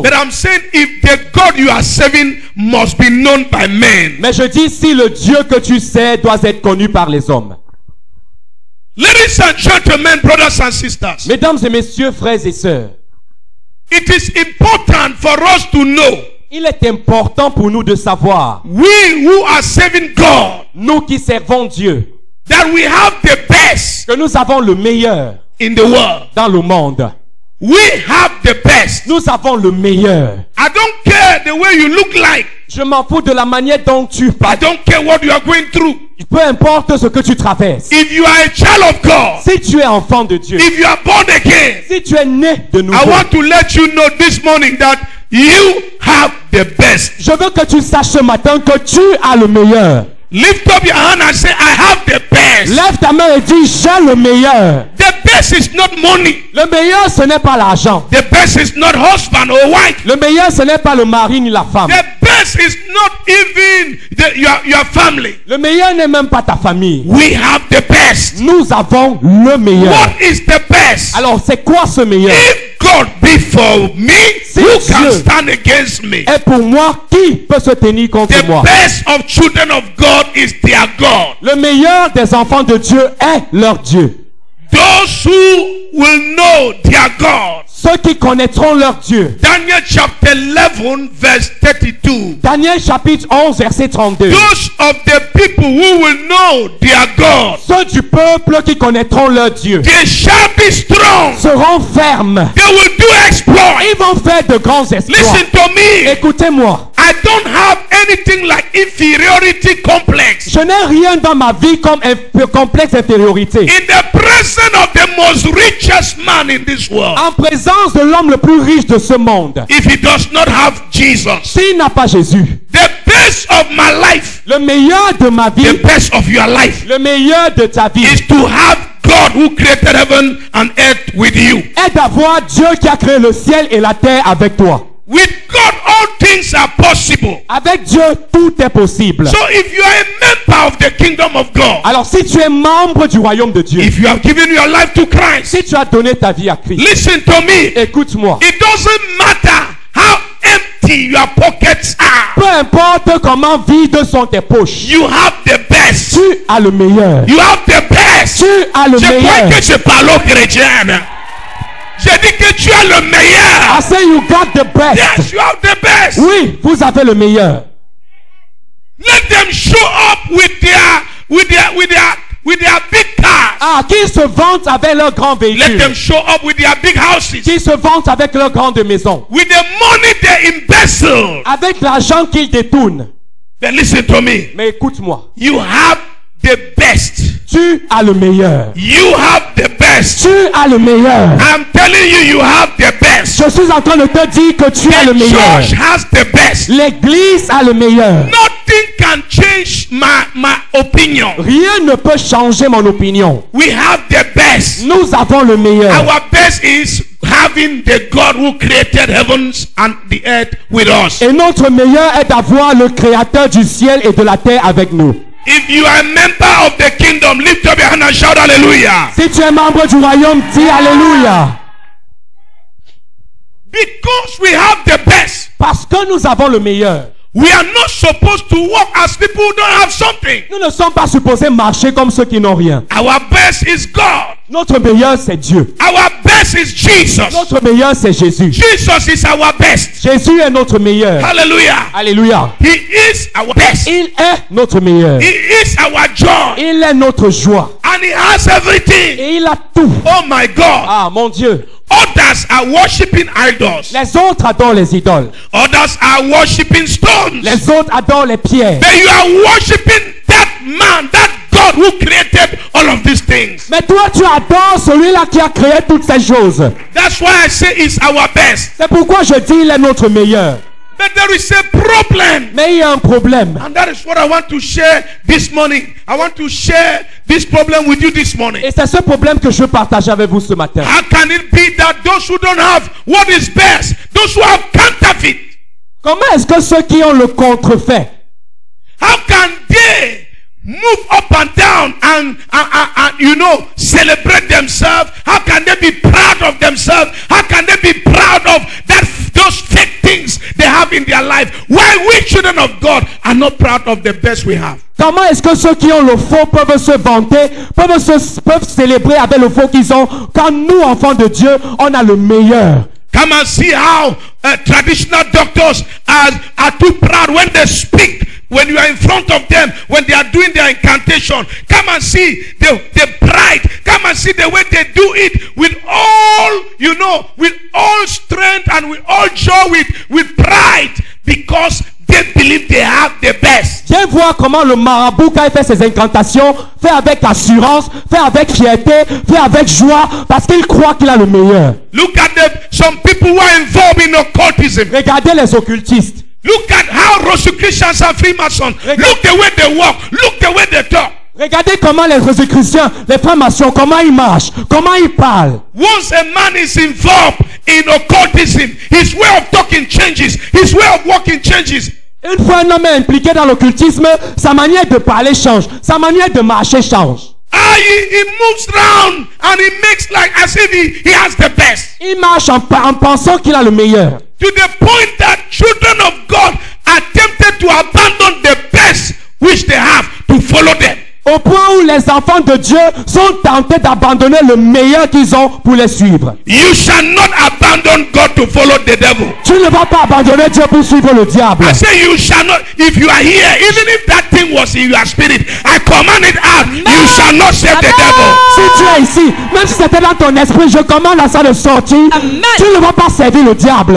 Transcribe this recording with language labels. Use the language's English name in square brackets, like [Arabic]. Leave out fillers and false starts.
[English] But I'm saying if the God you are serving must be known by men. [French] Mais je dis si le Dieu que tu sais doit être connu par les hommes. [English] Ladies and gentlemen, brothers and sisters, [French] Mesdames et messieurs, frères et sœurs, [English] it is important for us to know, [French] il est important pour nous de savoir, [English] we who are serving God, [French] nous qui servons Dieu, [English] that we have the best [French] que nous avons le meilleur [English] in the world. [French] dans le monde. [English] We have the best. [French] Nous avons le meilleur. [English] I don't care the way you look like. [French] Je m'en fous de la manière dont tu [English] I [French] parles. [English] don't care what you are going through. [French] Peu importe ce que tu traverses. [English] If you are a child of God, [French] Si tu es enfant de Dieu, [English] if you are born again, [French] si tu es né de [English] I [French] nouveau, [English] want to let you know this morning that you have the best. [French] je veux que tu saches ce matin que tu as le meilleur. [English] Lift up your hand and say, I have the best. [French] Lève ta main et dis, j'ai le meilleur. [English] The best is not money. [French] Le meilleur, ce n'est pas l'argent. [English] The best is not husband or wife. [French] Le meilleur, ce n'est pas le mari ni la femme. [English] The best is not even your family. [French] Le meilleur n'est même pas ta famille. [English] We have the best. [French] Nous avons le meilleur. [English] What is the best? [French] Alors, c'est quoi ce meilleur? [English] If God be for me, [French] Si [English] who can [French] Dieu [English] stand against me? [French] Et pour moi, qui peut se tenir contre [English] The [French] moi? [English] best of children of God is their God. [French] Le meilleur des enfants de Dieu est leur Dieu. [English] Those who will know their God. [French] Ceux qui connaîtront leur Dieu. [English] Daniel chapter 11 verse 32. [French] Daniel chapitre 11 verset 32. [English] Those of the people who will know their God, [French] Ceux du peuple qui connaîtront leur Dieu [English] they shall be strong. [French] seront fermes. [English] They will do exploits. [French] Ils vont faire de grands exploits. [English] Listen to me. [French] Écoutez-moi. [English] I don't have anything like inferiority complex. [French] Je n'ai rien dans ma vie comme un complexe d'infériorité. [English] In the presence of the most richest man in this world, [French] En présence de l'homme le plus riche de ce monde, [English] if he does not have Jesus, [French] s'il n'a pas Jésus, [English] the best of my life, [French] le meilleur de ma vie, [English] the best of your life, [French] le meilleur de ta vie, [English] is to have God who created heaven and earth with you. [French] est d'avoir Dieu qui a créé le ciel et la terre avec toi. [English] With God, all things are possible. [French] Avec Dieu, tout est possible. [English] So if you are a member of the kingdom of God, [French] Alors si tu es membre du royaume de Dieu, [English] if you have given your life to Christ, [French] si tu as donné ta vie à Christ, [English] listen to me. [French] écoute-moi. [English] It doesn't matter how empty your pockets are. [French] Peu importe comment vides sont tes poches, [English] You have the best. [French] tu as le meilleur. [English] You have the best. [French] Tu as le Je crois meilleur. que je parle aux chrétiens. J'ai dit que tu as le [English] I [French] meilleur. [English] say you got the best. Yes, you have the best. [French] Oui, vous avez le meilleur. [English] Let them show up with their big cars. [French] Ah, qui se vantent avec leurs grands [English] Let them [French] véhicules, [English] show up with their big houses. [French] qui se vantent avec leurs grandes maisons, [English] With the money they embezzle. [French] avec l'argent qu'ils détournent. [English] Then listen to me. [French] Mais écoute-moi, [English] You have the best. [French] tu as le meilleur. [English] You have the best. [French] Tu as le meilleur. [English] I'm telling you, you have the best. [French] Je suis en train de te dire que tu as le [English] The [French] meilleur. [English] church has the best. [French] L'église a le meilleur. [English] Nothing can change my opinion. [French] Rien ne peut changer mon opinion. [English] We have the best. [French] Nous avons le meilleur. [English] Our best is having the God who created heavens and the earth with us. [French] Et notre meilleur est d'avoir le créateur du ciel et de la terre avec nous. [English] If you are a member of the kingdom, lift up your hand and shout hallelujah. [French] Si tu es membre du royaume, dis Alléluia. [English] Because we have the best. [French] Parce que nous avons le meilleur. [English] We are not supposed to walk as people who don't have something. [French] Nous ne sommes pas supposés marcher comme ceux qui n'ont rien. [English] Our best is God. [French] Notre meilleur, c'est Dieu. [English] Our best is Jesus. [French] Notre meilleur, c'est Jésus. [English] Jesus is our best. [French] Jésus est notre meilleur. [English] Hallelujah. [French] Alléluia. [English] He is our best. [French] Il est notre meilleur. [English] He is our joy. [French] Il est notre joie. [English] And he has everything. [French] Et il a tout. [English] Oh my God. [French] Ah, mon Dieu. [English] Others are worshiping idols. [French] Les autres adorent les idoles. [English] Others are worshiping stones. [French] Les autres adorent les pierres. [English] But you are worshiping that man, that God who created all of these things. [French] Mais toi, tu adores celui-là qui a créé toutes ces choses. [English] That's why I say it's our best. [French] C'est pourquoi je dis il est notre meilleur. [English] But there is a problem. [French] Mais il y a un problème. [English] And that is what I want to share this morning. I want to share this problem with you this morning. [French] Et c'est ce problème que je veux partager avec vous ce matin. [English] How can it be that those who don't have what is best, those who have counterfeit, [French] Comment est-ce que ceux qui ont le contrefait, [English] How can they move up and down and you know, celebrate themselves? How can they be proud of themselves? How can they be proud of those fake things they have in their life? Why we children of God are not proud of the best we have? [French] Comment est-ce que ceux qui ont le faux peuvent se vanter, peuvent célébrer avec le faux qu'ils ont, quand nous, enfants de Dieu, on a le meilleur? [English] Come and see how traditional doctors are too proud when they speak. When you are in front of them, when they are doing their incantation, come and see the pride. Come and see the way they do it with all, you know, with all strength and with all joy, with pride, because they believe they have the best. [French] Viens voir comment le marabout, quand il fait ses incantations, fait avec assurance, fait avec fierté, fait avec joie, parce qu'il croit qu'il a le meilleur. [English] Look at some people who are involved in occultism. [French] Regardez les occultistes. [English] Look at how Rosicrucians and Freemasons. Look the way they walk. Look the way they talk. [French] Regardez comment les Rosicruciens, les Francs-maçons, comment ils marchent, comment ils parlent. [English] Once a man is involved in occultism, his way of talking changes. His way of walking changes. [French] Une fois un homme est impliqué dans l'occultisme, sa manière de parler change, sa manière de marcher change. [English] He moves around and he makes like as if he has the best. [French] Il marche en pensant qu'il a le meilleur. [English] To the point that children of God are tempted to abandon the best which they have to follow them. [French] Au point où les enfants de Dieu sont tentés d'abandonner le meilleur qu'ils ont pour les suivre. [English] You shall not abandon God to follow the devil. [French] Tu ne vas pas abandonner Dieu pour suivre le diable. [English] I say you shall not. If you are here, even if that thing was in your spirit, I command it out. Amen. You shall not serve the devil. [French] Si tu es ici, même si c'était dans ton esprit, je commande à ça de sortir. Amen. Tu ne vas pas servir le diable.